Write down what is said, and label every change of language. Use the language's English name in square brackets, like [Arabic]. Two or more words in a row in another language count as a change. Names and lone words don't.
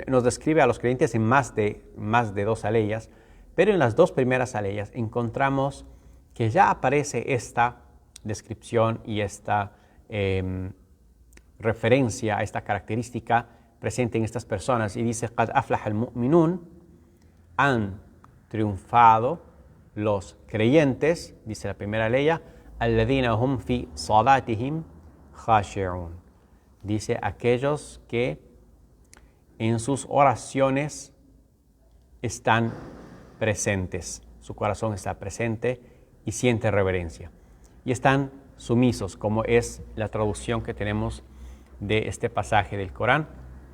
[Spanish] en más de dos aleyas, pero en las dos primeras aleyas encontramos que ya aparece esta descripción y esta referencia a esta característica presente en estas personas, y dice, [Arabic] قَدْ أَفْلَحَ الْمُؤْمِنُونَ, [Spanish] han triunfado los creyentes, dice la primera ley, [Arabic] الَّذِينَ هُمْ فِي صَلَاتِهِمْ خَاشِعُونَ, [Spanish] dice aquellos que en sus oraciones están presentes, su corazón está presente y siente reverencia, y están sumisos, como es la traducción que tenemos de este pasaje del Corán.